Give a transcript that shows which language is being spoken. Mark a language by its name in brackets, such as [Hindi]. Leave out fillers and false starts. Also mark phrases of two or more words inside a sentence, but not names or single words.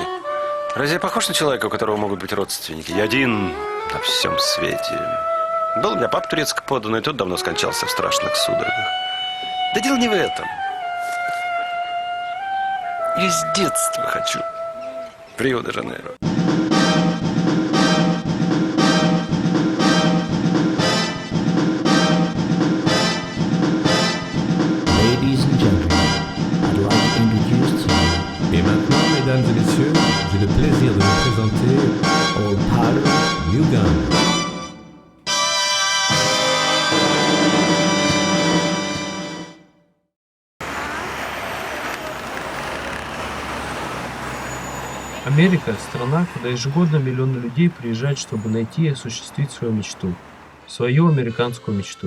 [Russian] Разве я похож на человека, у которого могут быть родственники? Я один на всем свете. Был у меня пап турецко поданный, тот давно скончался в страшных судорогах. Да дело не в этом. Я с детства хочу в Рио-де-Жанейро. [French] Et maintenant, mesdames et messieurs, j'ai le plaisir de vous présenter Old Potter, New Gun. [Russian] Америка – страна, куда ежегодно миллионы людей приезжают, чтобы найти и осуществить свою мечту, свою американскую мечту.